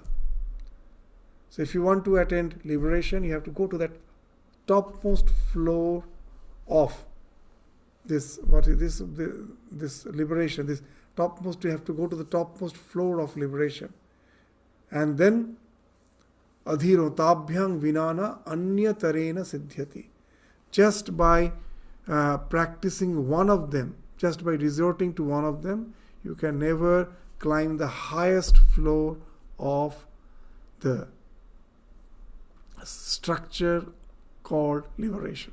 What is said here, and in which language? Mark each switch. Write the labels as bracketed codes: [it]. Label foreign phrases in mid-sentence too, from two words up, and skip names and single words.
[en] So if you want to attain liberation, you have to go to that topmost floor of this, this liberation, this topmost, you have to go to the topmost floor of liberation. [sa] And then adhiro tabhyang vinana anyatarena siddhyati. [en] Just by practicing one of them, just by resorting to one of them, you can never climb the highest floor of the structure called liberation.